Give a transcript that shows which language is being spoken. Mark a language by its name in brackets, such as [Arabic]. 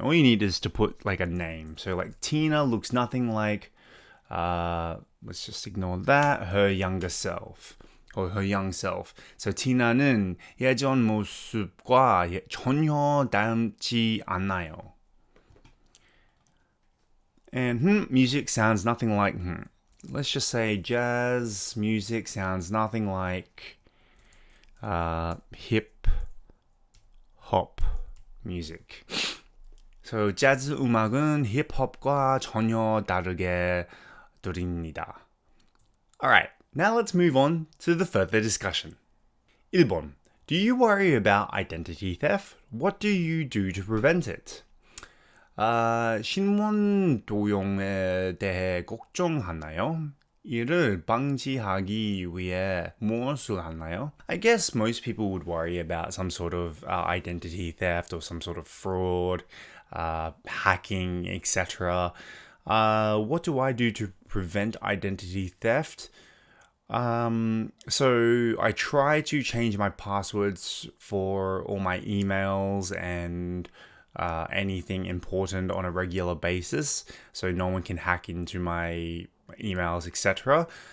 [English] All you need is to put like a name. So like Tina looks nothing like, let's just ignore that, her younger self. Or her young self. [Korean] So Tina는 예전 모습과 전혀 닮지 않아요. [English] And music sounds nothing like, let's just say jazz music sounds nothing like hip hop music. [Korean] So 재즈 음악은 힙합과 전혀 다르게 들립니다. [English] Alright, now let's move on to the further discussion. [Korean] 1번. [English] Do you worry about identity theft? What do you do to prevent it? [Korean] 신원 도용에 대해 걱정하나요? 이를 방지하기 위해 무엇을 하나요? [English] I guess most people would worry about some sort of identity theft or some sort of fraud, hacking, etc. What do I do to prevent identity theft? So I try to change my passwords for all my emails and anything important on a regular basis, so no one can hack into my emails, etc.